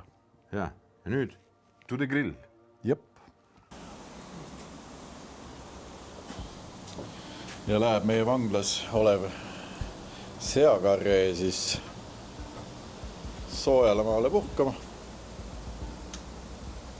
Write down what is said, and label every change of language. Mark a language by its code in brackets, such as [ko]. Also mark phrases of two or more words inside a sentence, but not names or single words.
[et] Ja nüüd [en] to the grill. [et] Jep. Ja läheb meie vanglas olev seakarree siis soojale maale puhkama.